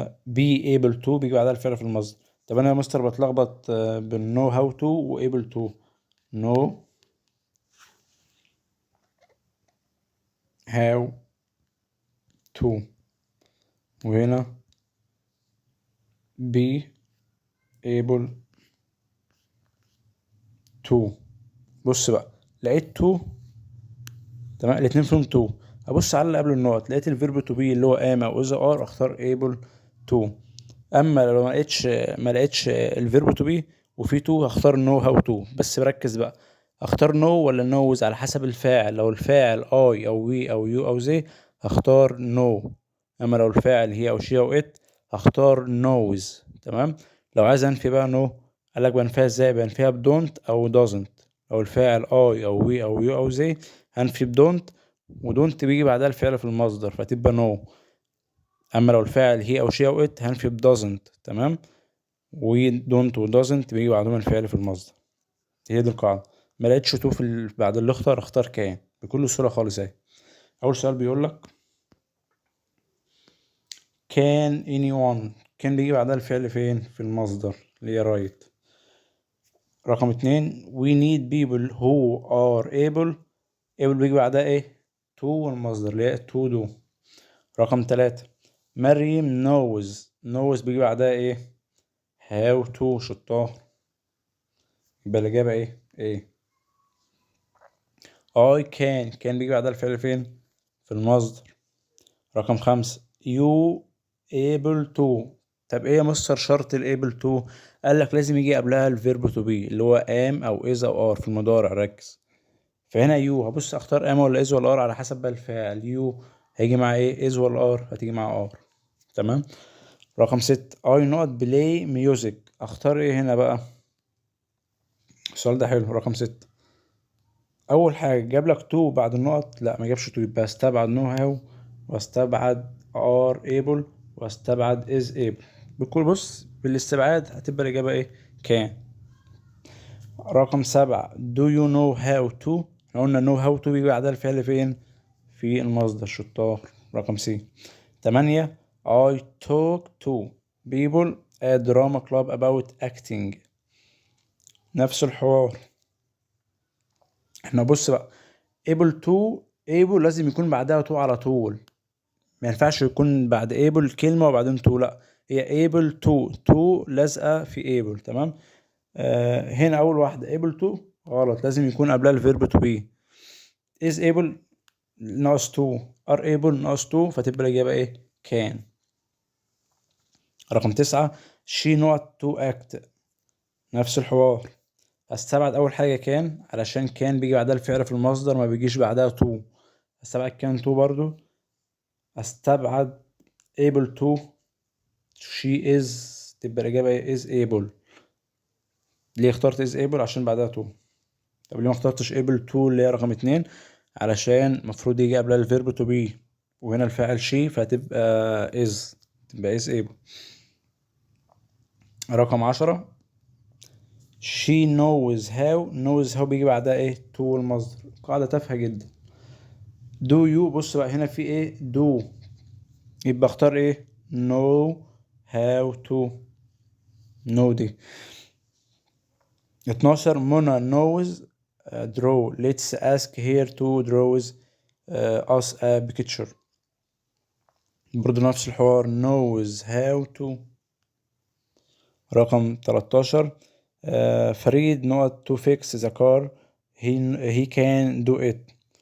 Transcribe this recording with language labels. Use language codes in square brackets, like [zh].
[en] be able to [ar] بيجي بعدها الفعل في المصدر. طب أنا يا مستر بتلخبط بين [en] know how to [ar] و [en] able to. know how to [ar] وهنا [en] be able to. [ar] بص بقى لقيت to تمام الاتنين فيهم to. ابص على اللي قبل النقط لقيت الفيرب تو بي اللي هو ام او اذا ار اختار able to. اما لو ما لقيتش الفيرب تو بي وفي تو هختار نو هاو تو. بس بركز بقى اختار نو ولا نوز على حسب الفاعل. لو الفاعل اي او وي او يو او زي هختار نو. اما لو الفاعل هي او شي او ات هختار نوز. تمام. لو عايز انفي بقى نو قالك بنفيها ازاي؟ بنفيها بدونت او doesn't. لو الفاعل اي او وي او يو او زي هنفي بدونت ودونت بيجي بعدها الفعل في المصدر فتبقى نو. اما لو الفاعل هي او شي او ات هنفي ب [en] doesn't. [ar] تمام. و don't و doesn't بيجي بعدهم الفعل في المصدر. هي دي القاعدة. ما لقيتش تو بعد اللي اختار كان بكل سهولة خالص اهي. اول سؤال بيقول لك [en] can anyone، [ar] كان بيجي بعدها الفعل فين؟ في المصدر اللي هي right. [en] رقم 2 we need people who are able [ar] بيجي بعدها ايه؟ [en] to [ar] والمصدر اللي هي [en] to do. [ar] رقم 3 مريم [en] knows [ar] بيجي بعدها ايه؟ [en] how to [ar] شطار. يبقى الإجابة ايه؟ I كان بيجي بعدها الفعل فين؟ في المصدر. رقم [en] 5 you able to. [ar] طب ايه يا مستر شرط ال able to؟ قال لك لازم يجي قبلها الفيرب [en] to be [ar] اللي هو am او is او are في المضارع. ركز. فهنا يو هبص اختار ام ولا از ولا ار على حسب بقى الفعل. يو هيجي مع ايه؟ از ولا ار؟ هتيجي مع ار. تمام. رقم 6 [en] I not play music, [ar] اختار ايه هنا بقى؟ السؤال ده حلو. رقم 6 اول حاجه جاب لك تو بعد النقط، لا ما جابش تو، يبقى استبعد [en] know how [ar] واستبعد [en] are able [ar] واستبعد [en] Is able. [ar] بكل بص بالاستبعاد هتبقى الاجابه ايه؟ كان. رقم [en] 7 do you know how to. [ar] احنا قلنا know how to بيجي بعدها الفعل فين؟ في المصدر شطار. رقم سي. [en] 8 I talk to people at drama club about acting. [ar] نفس الحوار. احنا بص بقى able to لازم يكون بعدها to على طول. ما ينفعش يكون بعد able كلمة وبعدين to، لا هي able to لازقة في able. تمام. هنا أول واحدة able to غلط، لازم يكون قبلها الفيرب to be. [en] is able [ar] ناقص [en] to are able ناقص to، [ar] فتبقى الإجابة ايه؟ [en] can. [ar] رقم [en] 9 she not to act. [ar] نفس الحوار. استبعد اول حاجة كان علشان كان بيجي بعدها الفعل في المصدر ما بيجيش بعدها to. استبعد كان to برضو. استبعد able to she is، تبقى الإجابة ايه؟ is able. ليه اخترت [en] is able؟ [ar] عشان بعدها to. طب ليه ما اخترتش able to اللي هي رقم 2؟ علشان المفروض يجي قبلها الفيرب to be وهنا الفاعل she، فهتبقى is، تبقى is able. رقم 10 she knows how بيجي بعدها ايه؟ to المصدر. قاعدة تافهة جدا. [en] do you [ar] بص بقى هنا في ايه؟ do، يبقى اختار ايه؟ [en] know how to. know [ar] دي. [en] 12 منى knows draw let's ask her to draws us a picture. [ar] برضه نفس الحوار [en] knows how to. [ar] رقم [en] 13 فريد not to fix the car he can do it.